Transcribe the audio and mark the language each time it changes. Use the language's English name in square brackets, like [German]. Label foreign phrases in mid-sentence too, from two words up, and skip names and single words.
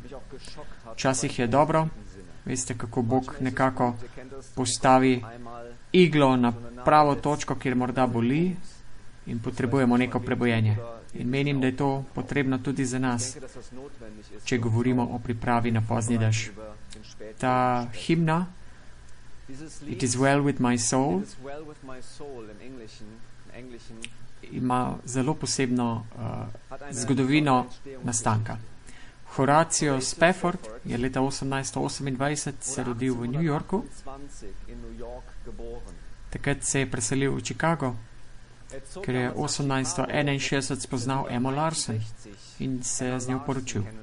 [Slovenian] Včasih je dobro, veste, kako Bog nekako postavi iglo na pravo točko, kjer morda boli in potrebujemo neko prebojenje. In menim, da je to potrebno tudi za nas, če govorimo o pripravi na pozni dež. Ta himna, It is well with my soul, ima zelo posebno zgodovino nastanka. Horatio Spafford je leta 1828 se rodil v New Yorku. Takrat se je preselil v Chicago, ker je 1861 spoznal Emma Larson in se z njo poročil.